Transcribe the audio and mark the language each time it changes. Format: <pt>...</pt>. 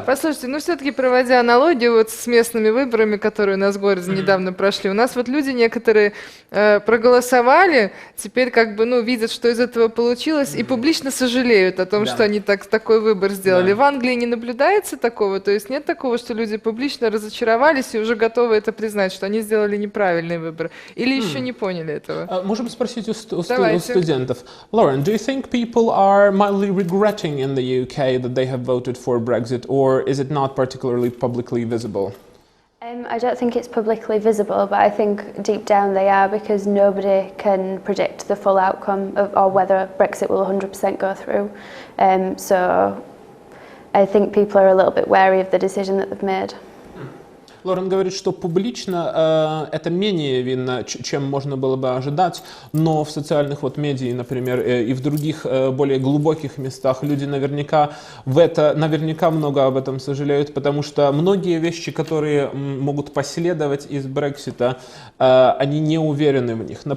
<ru>Послушайте, ну все-таки проводя аналогию вот с местными выборами, которые у нас в городе недавно прошли, у нас вот люди некоторые проголосовали, теперь как бы, ну, видят, что из этого получилось, и публично сожалеют о том, Да. что они такой выбор сделали. Да. В Англии не наблюдается такого, то есть нет такого, что люди публично разочаровались и уже готовы это признать, что они сделали неправильный выбор, или еще не поняли этого? Можем спросить у Давайте. студентов.</ru> <en>Lauren, do you think people are mildly regretting in the UK that they have voted for Brexit, or is it not particularly publicly visible? I don't think it's publicly visible, but I think deep down they are, because nobody can predict the full outcome or whether Brexit will 100% go through. So I think people are a little bit wary of the decision that they've made.</en> <ru>Лорен говорит, что публично это менее видно, чем можно было бы ожидать, но в социальных вот медиа, например, и в других более глубоких местах люди наверняка много об этом сожалеют, потому что многие вещи, которые могут последовать из Брексита, они не уверены в них.</ru>